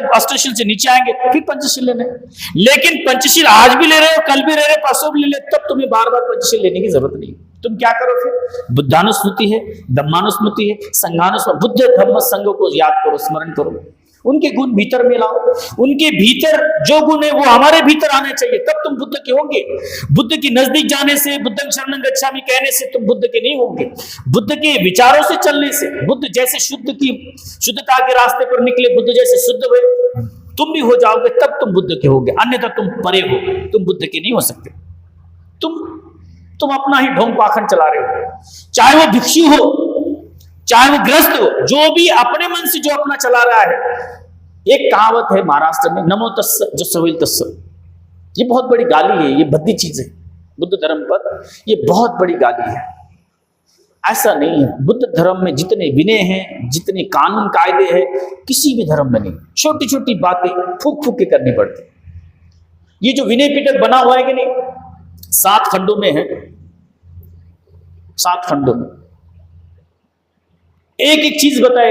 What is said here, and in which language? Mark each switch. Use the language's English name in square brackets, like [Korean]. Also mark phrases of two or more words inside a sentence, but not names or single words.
[Hindi] जब अष्टशील से नीचे आएंगे फिर पंचशील लेना है। लेकिन पंचशील आज भी ले रहे हो, कल भी ले रहे हो, परसों भी ले ले, तब तुम्हें बार बार पंचशील लेने की जरूरत नहीं। तुम क्या करो फिर? बुद्धानुस्मृति है, धम्मानुस्मृति है, संघानुस्मृति, बुद्ध धम्म संघ को याद करो, स्मरण करो, उनके गुण भीतर में लाओ। उनके भीतर जो गुण है वो हमारे भीतर आने चाहिए, तब तुम बुद्ध के होंगे। बुद्ध के नजदीक जाने से, [Pali] बुद्धं शरणं गच्छामि [Hindi] कहने से तुम बुद्ध के नहीं होंगे। बुद्ध के विचारों से चलने से, बुद्ध जैसे शुद्धता के रास्ते पर निकले, बुद्ध जैसे शुद्ध हुए, तुम भी हो जाओगे, तब तुम बुद्ध के होगे। अन्यथा तुम परे हो, तुम बुद्ध के नहीं हो सकते। तुम अपना ही ढोंग पाखंड चला रहे हो, चाहे वो भिक्षु हो, चाहे वो ग्रस्त हो, जो भी अपने मन से जो अपना चला रहा है। एक कहावत है महाराष्ट्र में, [Pali] नमो तस्स जो सविल तस्स, [Hindi] ये बहुत बड़ी गाली है, ये भद्दी चीज है बुद्ध धर्म पर, ये बहुत बड़ी गाली है। ऐसा नहीं है। बुद्ध धर्म में जितने विनय हैं, जितने कानून कायदे हैं, किसी भी धर्म में नहीं। छोटी छोटी बातें फूक फूक के करनी पड़ती। ये जो विनय पिटक बना हुआ है कि नहीं, 7 खंडों में है, 7 खंडों में एक एक चीज बताए।